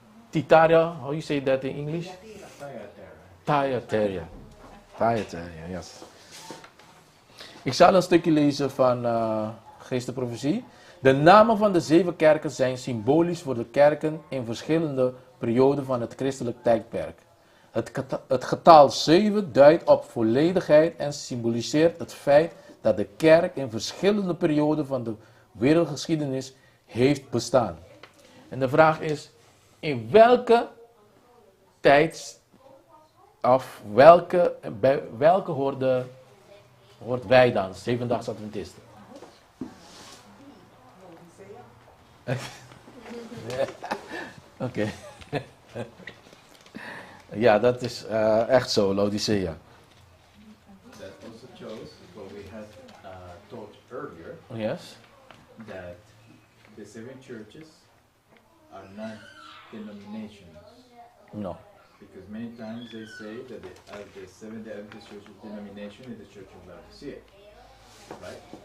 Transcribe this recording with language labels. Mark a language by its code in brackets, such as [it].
[en] Thyatira, how you say that in English? Thyatira. Thyatira, yes. [nl] Ik zal een stukje lezen van Geest de Profetie. De namen van de 7 kerken zijn symbolisch voor de kerken in verschillende perioden van het christelijk tijdperk. Het getal 7 duidt op volledigheid en symboliseert het feit dat de kerk in verschillende perioden van de wereldgeschiedenis heeft bestaan. En de vraag is, in welke tijd of bij welke hoort wij dan, Zevendaags Adventisten? Oké. Ja, dat is echt zo, Laodicea. [en] That also shows what we had taught earlier. Yes. That the 7 churches are not denominations. No. Because many times they say that the Seventh-day Adventist Church denomination is the Church of Laodicea, right?